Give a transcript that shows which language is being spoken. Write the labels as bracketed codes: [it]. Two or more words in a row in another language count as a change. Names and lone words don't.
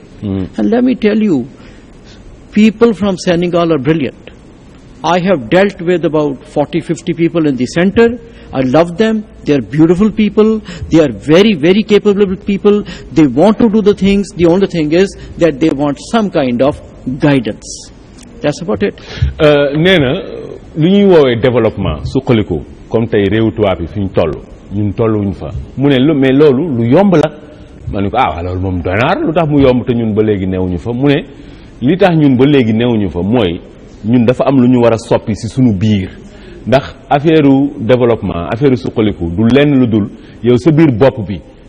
[en] And let me tell you, people from Senegal are brilliant. I have dealt with about 40-50 people in the center. I love them. They are beautiful people. They are very, very capable people. They want to do the things. The only thing is that they want some kind of guidance. That's about it. [wo] Li ñuy woowee développement suqaliku comme tey réewu tubaab yi fi ñu toll ñun tolluwuñ fa mu ne mais loolu lu yomb la ma ne ko loolu moom doy na lu tax mu yomb te ñun ba léegi newuñu fa mu ne li tax ñun ba léegi newuñu fa mooy ñun dafa am lu ñu war a soppi ci suñu biir ndax [fr] affaire développement [wo] affaire suqaliku du lenn lu dul yow sa biir bopp bi